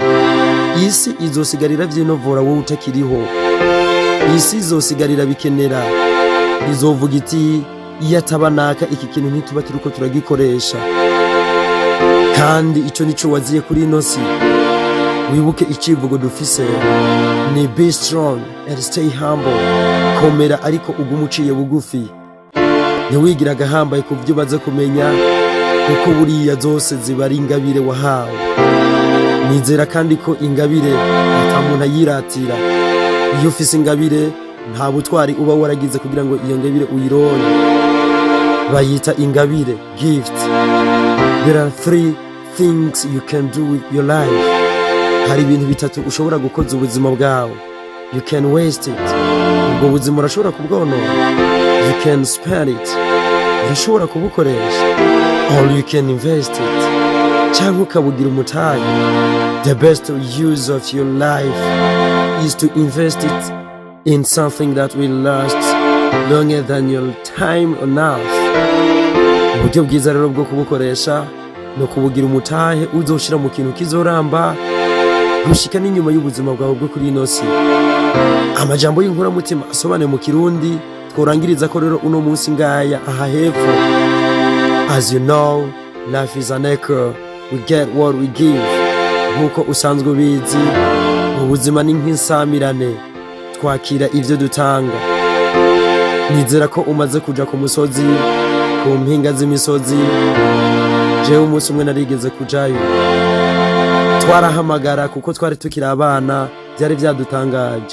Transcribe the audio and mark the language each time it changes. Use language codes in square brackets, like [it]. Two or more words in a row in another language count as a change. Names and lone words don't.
[rn] Isi izosigarira vyinovora wowe utakiriho. isi izosigarira bikenera, izovuga iti iyo atabanaka iki kintu ntituba turiko turagikoresha. Kandi ico nico waziye kuri ino si. Wibuke icivugo dufise ni [en] be strong and stay humble. [rn] Komera ariko ugume uciye bugufi. Ntiwigira agahambaye ku vyo umaze kumenya, kuko buriya zose ziba ari ingabire wahawe. Nizera kandi ko ingabire ata muntu ayiratira. Iyo ufise ingabire nta butwari uba waragize kugira ngo iyo ngabire uyironke. Bayita ingabire, gift. [en] There are 3 things you can do with your life. [rn] Hari ibintu bitatu ushobora gukoza ubuzima bwawe. [en] You can waste it. [rn] Ubwo buzima urashobora kubwonona. [en] You can spend it. [rn] Urashobora kubukoresha. [en] Or you can invest it. [rn] Cyangwa ukabugira umutahe. [en] The best use of your life is to invest it in something that will last longer than your time on earth. [rn] Uburyo bwiza rero bwo kubukoresha no kubugira umutahe uzoshira mu kintu kizoramba gushika n'inyuma y'ubuzima bwawe bwo kuri ino si. Amajambo y'inkoramutima asobane mu Kirundi tworangiriza ko rero uno munsi ngaya aha hepfo. [en] As you know, life is an echo. We get what we give. [rn] Nkuko usanzwe ubizi, ubuzima ni nk'insamirane, twakira ivyo dutanga. Nizera ko umaze kuja ku musozi, ku mpinga z'imisozi. Jewe umunsi umwe narigeze kujayo. Twarahamagara kuko twari tukiri abana, byari byadutangaje.